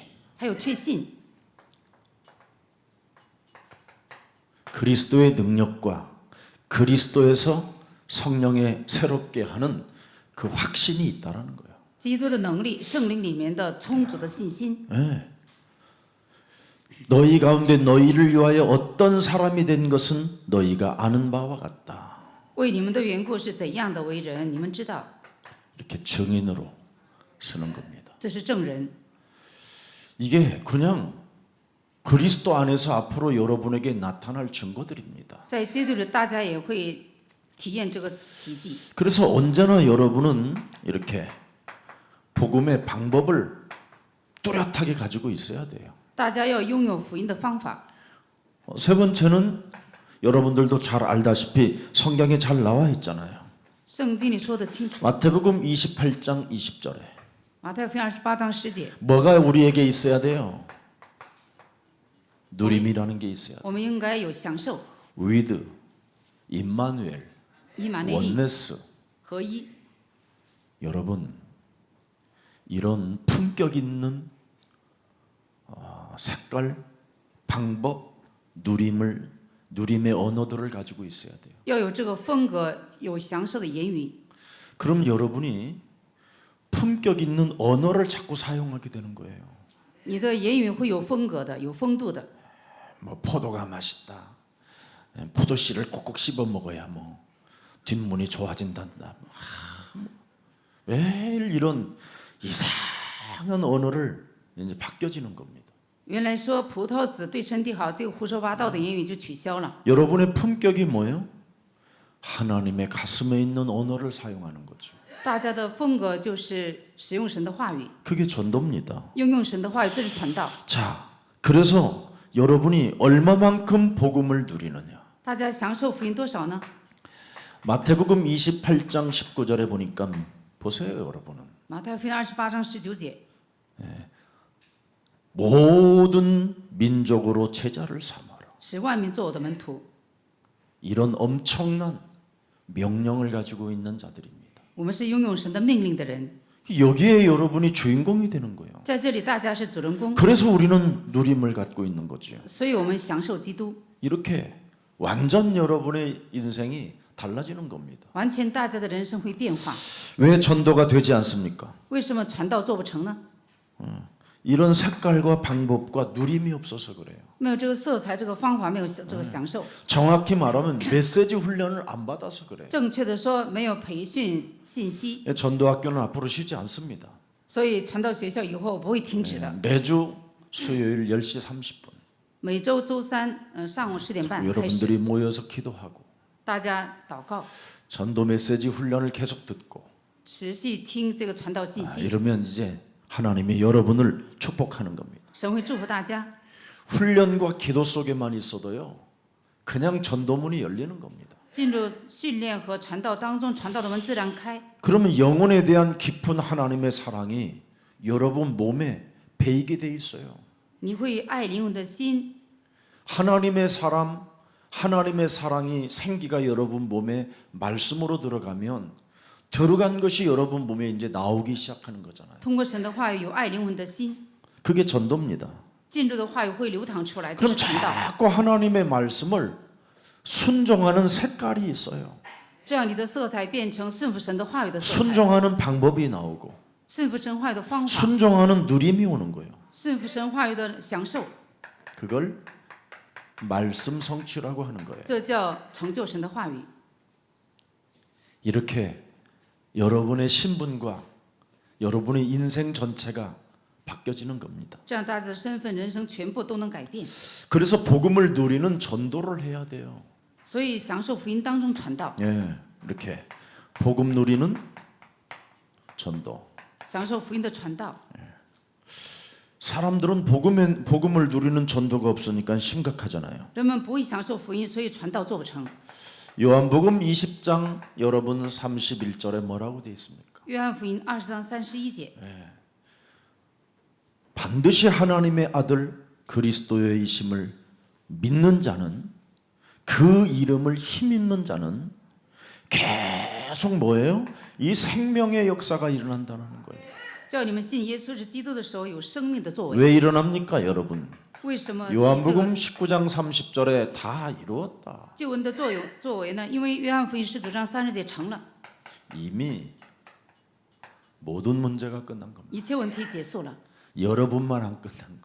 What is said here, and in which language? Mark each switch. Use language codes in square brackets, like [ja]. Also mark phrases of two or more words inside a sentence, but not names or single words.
[zh] 还有确信。 [ko] 그리스도의 능력과 그리스도에서 성령의 새롭게 하는 그 확신이 있다라는 거예요. [zh] 基督的能力，圣灵里面的充足的信心。 [ko] 너희 가운데 너희를 위하여 어떤 사람이 된 것은 너희가 아는 바와 같다. [zh] 为你们的缘故是怎样的为人，你们知道， [ko] 이렇게 증인으로 쓰는 겁니다. [zh] 这是证人。 [ko] 이게 그냥 그리스도 안에서 앞으로 여러분에게 나타날 증거들입니다. [zh] 在基督里，大家也会体验这个奇迹。 [ko] 그래서 언제나 여러분은 이렇게 복음의 방법을 뚜렷하게 가지고 있어야 돼요. [zh] 大家要拥有福音的方法。 [ko] 세 번째는 여러분들도 잘 알다시피 성경에 잘 나와 있잖아요. [zh] 圣经里说得清楚， [ko] 마태복음 28장 20절에 [zh] 马太福音28章10节， [ko] 뭐가 우리에게 있어야 돼요? 누림이라는 게 있어야 돼요. [zh] 我们应该有享受、 [ko] 위드, 임마누엘, [zh] 以马内利、 [ko] 원네스. [zh] 合一。 [ko] 여러분 이런 품격 있는 색깔, 방법, 누림의 언어들을 가지고 있어야 돼요. [zh] 要有这个风格，有享受的言语。 [ko] 그럼 여러분이 품격 있는 언어를 자꾸 사용하게 되는 거예요. [zh] 你的言语会有风格的，有风度的。 [ko] 뭐 포도가 맛있다. 포도 씨를 꼭꼭 씹어 먹어야 뭐 뒷문이 좋아진단다. 매일 이런 이상한 언어를 이제 바뀌어지는 겁니다. [zh] 原来说葡萄籽对身体好，这个胡说八道的言语就取消了。 [ko] 여러분의 품격이 뭐예요? 하나님의 가슴에 있는 언어를 사용하는 거죠. [zh] 大家的风格就是使用神的话语， [ko] 그게 전도입니다. [zh] 应用神的话语，这是传道。 [ko] 자, 그래서 여러분이 얼마만큼 복음을 누리느냐? [zh] 大家享受福音多少呢？ [ko] 마태복음 28장 19절에 보니까 보세요, 여러분은. [zh] 马太福音28章19节， [ko] 모든 민족으로 제자를 삼아라. [zh] 使万民做我的门徒。 [ko] 이런 엄청난 명령을 가지고 있는 자들입니다. [zh] 我们是拥有神的命令的人， [ko] 여기에 여러분이 주인공이 되는 거예요. [zh] 在这里大家是主人公， [ko] 그래서 우리는 누림을 갖고 있는 거죠. [zh] 所以我们享受基督， [ko] 이렇게 완전 여러분의 인생이 달라지는 겁니다. [zh] 完全大家的人生会变化。 [ko] 왜 전도가 되지 않습니까? [zh] 为什么传道做不成呢？ [ko] 이런 색깔과 방법과 누림이 없어서 그래요. [zh] 没有这个色彩，这个方法，没有这个享受。 [ko] 정확히 말하면 메시지 훈련을 안 받아서 그래요. [zh] 正确的说，没有培训信息， [ko] 전도학교는 앞으로 쉬지 않습니다. [zh] 所以传道学校以后不会停止的。 [ko] 매주 수요일 10시 30분 [zh] 每周周三，上午10点半开始， [ko] 여러분들이 모여서 기도하고 [zh] 大家祷告， [ko] 전도 메시지 훈련을 계속 듣고 [zh] 持续听这个传道信息， [ko] 이러면 이제 하나님이 여러분을 축복하는 겁니다. [zh] 神会祝福大家。 [ko] 훈련과 기도 속에만 있어도요. 그냥 전도문이 열리는 겁니다. [zh] 进入训练和传道当中，传道的门自然开。 [ko] 그러면 영혼에 대한 깊은 하나님의 사랑이 여러분 몸에 배이게 돼 있어요. [zh] 你会爱灵魂的心， [ko] 하나님의 사랑이 생기가 여러분 몸에 말씀으로 들어가면 들어간 것이 여러분 몸에 이제 나오기 시작하는 거잖아요. [zh] 通过神的话语有爱灵魂的心， [ko] 그게 전도입니다. [zh] 进入的话语会流淌出来，这 [ko] 그럼 [zh] 是传道。 [ko] 자꾸 하나님의 말씀을 순종하는 색깔이 있어요. [zh] 这样你的色彩变成顺服神的话语的色彩， [ko] 순종하는 방법이 나오고 [zh] 顺服神话语的方法， [ko] 순종하는 누림이 오는 거예요. [zh] 顺服神话语的享受， [ko] 그걸 말씀 성취라고 하는 거예요. [zh] 这叫成就神的话语。 [ko] 이렇게 여러분의 신분과 여러분의 인생 전체가 바뀌어지는 겁니다. [zh] 这样大家的身份、人生全部都能改变。 [ko] 그래서 복음을 누리는 전도를 해야 돼요. [zh] 所以享受福音当中传道， [ko] 예, 이렇게 복음 누리는 전도. [zh] 享受福音的传道。 [ko] 사람들은 복음을 누리는 전도가 없으니까 심각하잖아요. [zh] 人们不会享受福音，所以传道做不成。 [ko] 요한복음 20장 여러분 31절에 뭐라고 돼 있습니까? [zh] 约翰福音20章31节， [ko] 반드시 하나님의 아들 그리스도의이심을 믿는 자는 그 이름을 힘입는 자는 계속 뭐예요? 이 생명의 역사가 일어난다는 거예요. [zh] 叫你们信耶稣是基督的时候有生命的作为。 [ko] 왜 일어납니까, 여러분? [zh] 为什么这 [ko] 요한복음 [zh] 个 [ko] 19장 30절에 다 이루었다. [zh] 救恩的作为呢？因为约翰福音19章30节成了， [ko] 이미 모든 문제가 끝난 겁니다. [zh] 一切问题结束了， [ko] 여러분만 안 끝난 거예요.